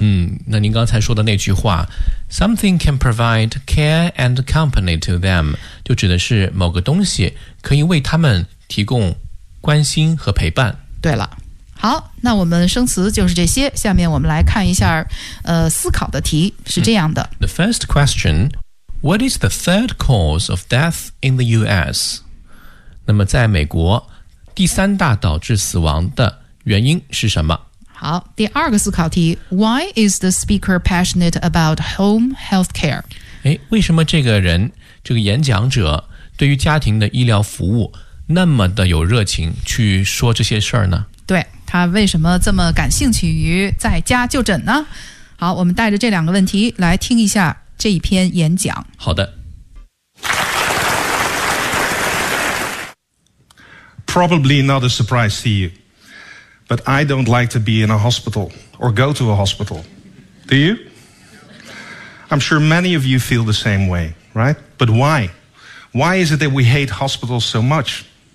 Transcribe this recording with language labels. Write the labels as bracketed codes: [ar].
[zh] 嗯，那您刚才说的那句话 [en] something can provide care and company to them [zh] 就指的是某个东西可以为他们提供关心和陪伴。对了，好，那我们生词就是这些，下面我们来看一下思考的题是这样的。 [en] The first question, what is the third cause of death in the US? [zh] 那么在美国第三大导致死亡的原因是什么？好，第二个思考题 [en] Why is the speaker passionate about home health care? [zh] 为什么这个人这个演讲者对于家庭的医疗服务那么的有热情去说这些事儿呢？对，他为什么这么感兴趣于在家就诊呢？好，我们带着这两个问题来听一下这一篇演讲。好的。 [en] Probably not a surprise to you, but I don't like to be in a hospital or go to a hospital. Do you? I'm sure many of you feel the same way, right? But why? Why is it that we hate hospitals so much?